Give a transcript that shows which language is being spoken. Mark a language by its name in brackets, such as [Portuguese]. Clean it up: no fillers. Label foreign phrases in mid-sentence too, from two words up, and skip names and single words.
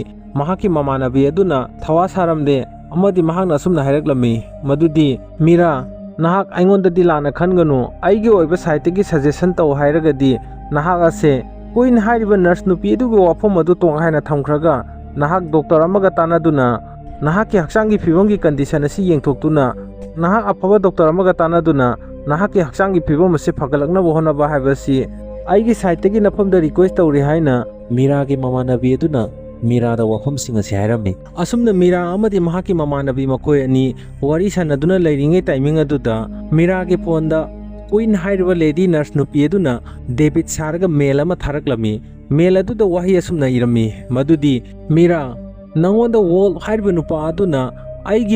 [Manipuri] mahaki mamanabi aduna thawa saramde amadi mahakna asumna hairaklami madudi Mira nahak aingonda dilana khanganu aigi oiba site gi suggestion taw hairagadi nahak ase Queen hairiba nurse nupi aduga wafam adu tong haina thamkhraga nahak doctor amaga tanaduna nahak ki haksangi phibamgi condition asi yengthoktuna nahak afaba doctor amaga tanaduna nahak ki haksangi phibam ase phagalakna bohona ba haibasi aigi site gi nafamda request tawri haina Mira gi mamanabi aduna मीरादा वफमसिंग असे हायरमी असुमना मीरा अमदि महाकी ममानबी मखोय अनि वरी सानदुना लैरिङै टाइमिंग अदुदा मीरागे फोनदा क्वीन हाइरबा [English] lady nurse [Manipuri] नुपी अदुना डेबिट सारगा मेल अमा थारकलमी मेल अदुदा वही असुमना इरमी मदुदी मीरा नंगोंदा वोल हाइरबा नुपा अदुना आइगी